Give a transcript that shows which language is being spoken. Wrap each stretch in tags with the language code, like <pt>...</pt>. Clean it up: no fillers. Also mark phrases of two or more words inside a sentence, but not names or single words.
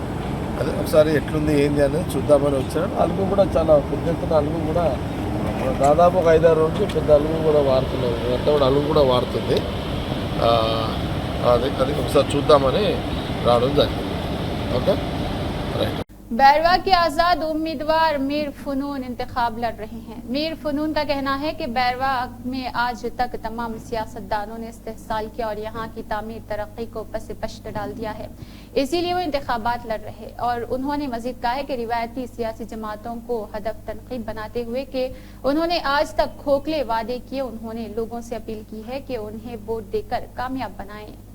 <te>అదే ఒకసారి ఎట్లుంది ఏంది అనేది చూద్దామని వచ్చాను. అలుగు కూడా చాలా పెద్ద ఎత్తున అలుగు కూడా దాదాపు ఒక 5-6 రోజులు పెద్ద అలుగు కూడా వారుతున్నారు. అంతా కూడా అలుగు కూడా వారుతుంది. అది ఒకసారి చూద్దామని రావడం జరిగింది.</te> <en>okay, right.</en> <ur>بیروا کے آزاد امیدوار میر فنون انتخاب لڑ رہے ہیں۔ میر فنون کا کہنا ہے کہ بیروا میں آج تک تمام سیاستدانوں نے استحصال کیا اور یہاں کی تعمیر ترقی کو پس پشت ڈال دیا ہے، اسی لیے وہ انتخابات لڑ رہے۔ اور انہوں نے مزید کہا ہے کہ روایتی سیاسی جماعتوں کو ہدف تنقید بناتے ہوئے کہ انہوں نے آج تک کھوکھلے وعدے کیے، انہوں نے لوگوں سے اپیل کی ہے کہ انہیں ووٹ دے کر کامیاب بنائیں۔</ur>